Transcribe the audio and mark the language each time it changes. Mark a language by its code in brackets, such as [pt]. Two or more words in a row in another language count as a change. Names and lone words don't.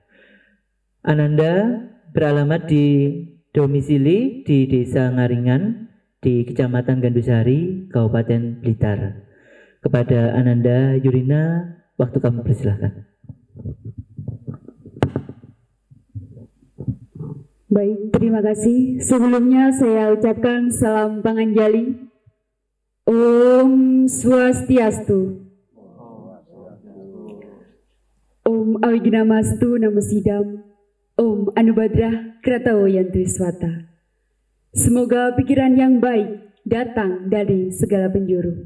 [id] Ananda beralamat di domisili di Desa Ngaringan di Kecamatan Gandusari, Kabupaten Blitar. Kepada Ananda Yurina, waktu kami persilahkan. Baik, terima kasih. Sebelumnya saya ucapkan salam panganjali. [ban] Om Swastiastu. [sa] Om Awigenamastu Namo Sidam. Om Anubadrah Kretawiyantu Swata. [id] Semoga pikiran yang baik datang dari segala penjuru.